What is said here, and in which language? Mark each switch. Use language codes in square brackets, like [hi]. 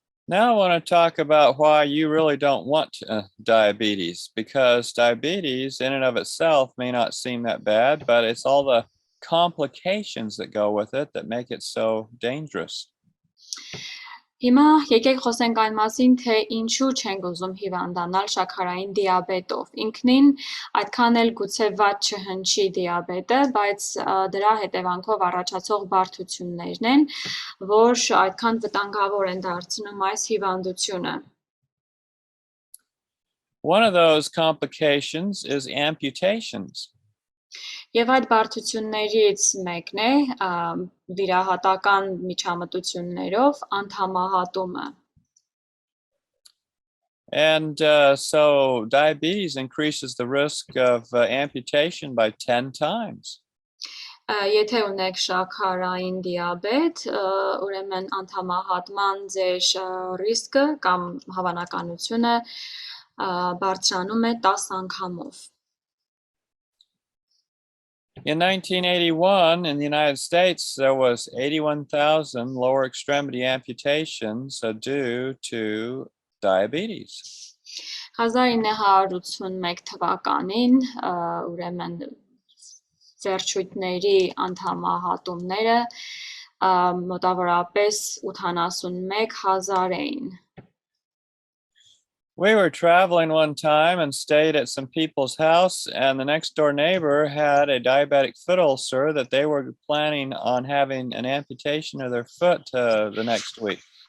[en] Now I want to talk about why you really don't want diabetes, because diabetes in and of itself may not seem that bad, but it's all the complications that go with it that make it so dangerous. [hy] Հիմա եկեք խոսենք այն մասին, թե ինչու չենք ուզում հիվանդանալ շաքարային դիաբետով։ Ինքնին այդքան էլ գուցե վատ չհնչի դիաբետը, բայց դրա հետևանքով առաջացող բարդություններն են, որ այդքան վտանգավոր են դարձնում այս հիվանդությունը։ [en] One of those complications is amputations. [hy] Եվ այդ բարդություններից մեկն է վիրահատական միջամտություններով անդամահատումը։ [en] And so diabetes increases the risk of amputation by 10 times. [hy] Եթե ունեք շաքարային դիաբետ, ուրեմն անդամահատման ձեր ռիսկը կամ հավանականությունը բարձրանում է 10 անգամով։ [en] In 1981, in the United States, there was 81,000 lower extremity amputations due to diabetes. [hy] 1981 թվականին ուրեմն վերջույթների անդամահատումները մոտավորապես 81,000 էին։ [en] We were traveling one time and stayed at some people's house, and the next door neighbor had a diabetic foot ulcer that they were planning on having an amputation of their foot the next week.